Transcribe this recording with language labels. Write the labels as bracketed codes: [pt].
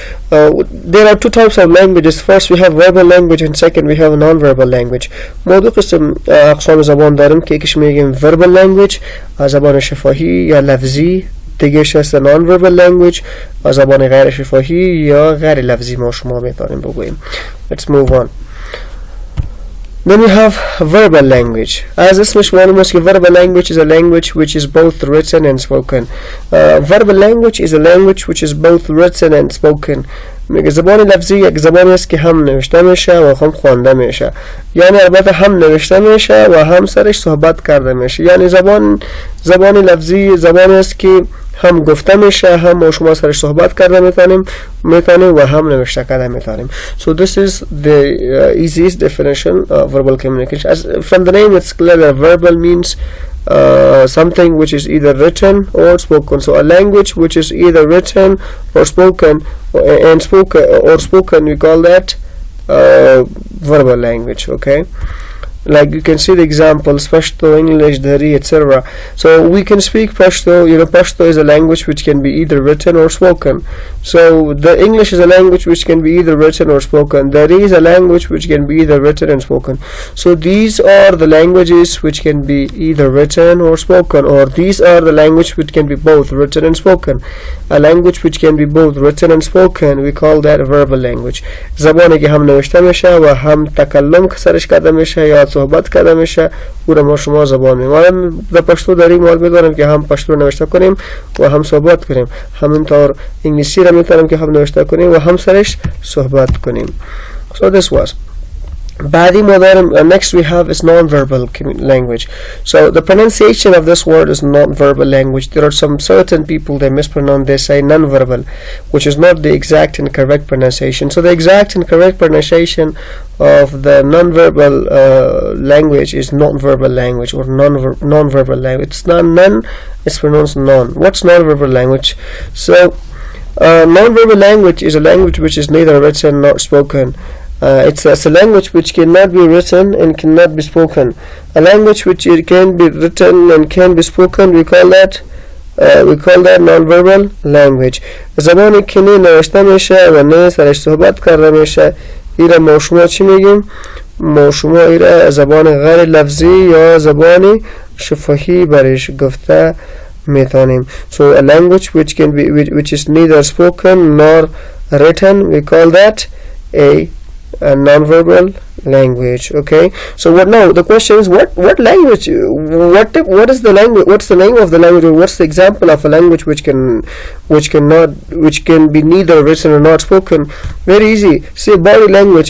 [en] There are two types of languages. First we have verbal language and second we have nonverbal language. [fa] ما دو قسم اقسام زبان داریم که یکیش میگیم verbal language، زبان شفاهی یا لفظی دیگهش هست non-verbal language و زبان غیر شفاهی یا غیر لفظی ما شما میتونیم بگوییم. [en] Let's move on. Then we have verbal language. As [fa] اسمش معلوم است که [en] verbal language is a language which is both written and spoken. Verbal language is a language which is both written and spoken. [fa] میگه زبان لفظی یک زبانی است که هم نوشته میشه و هم خوانده میشه. یعنی البته هم نوشته میشه و هم سرش صحبت کرده میشه. یعنی زبان لفظی زبانی است که هم گفته میشه هم ما شما سرش صحبت کرده میتونیم و هم نوشته کرده میتونیم. [en] So this is the easiest definition of verbal communication. As from the name it's clear that verbal means something which is either written or spoken. So a language which is either written or spoken we call that verbal language. Okay, like you can see the examples Pashto, English, Dari, etc. So we can speak Pashto. Pashto is a language which can be either written or spoken. So the English is a language which can be either written or spoken. Dari is a language which can be either written and spoken. So these are the languages which can be either written or spoken, or these are the language which can be both written and spoken. A language which can be both written and spoken, we call that verbal language. زبانی که هم نوشته میشه و هم تکلم سرش کرده میشه یا صحبت کرده میشه او را ما شما زبان میگیم. [fa] در پشتو داریم مال میدارم که هم پشتو نوشته کنیم و هم صحبت کنیم. همینطور انگلیسی را میتونیم که هم نوشته کنیم و هم سرش صحبت کنیم. [en] So this was Badi Modern. Next we have is non-verbal language. So the pronunciation of this word is non-verbal language. There are some certain people they mispronounce, they say non-verbal, which is not the exact and correct pronunciation. So the exact and correct pronunciation of the non-verbal language is non-verbal language or non-verbal language. It's not non, it's pronounced non. What's non-verbal language? So non-verbal language is a language which is neither written nor spoken. It's a language which cannot be written and cannot be spoken. A language which it can be written and can be spoken, we call that non-verbal language. [fa] زبانی که نه نوشته میشه و نه سرش صحبت کرده میشه ایره ما شما چی میگیم؟ ما شما ایره زبان غیر لفظی یا زبان شفاهی برش گفته میتونیم. [en] So a language which is neither spoken nor written, we call that a non-verbal language. Okay, so what now the question is what language, what is the language, what's the name of the language, or what's the example of a language which can be neither written or not spoken? Very easy. See, body language.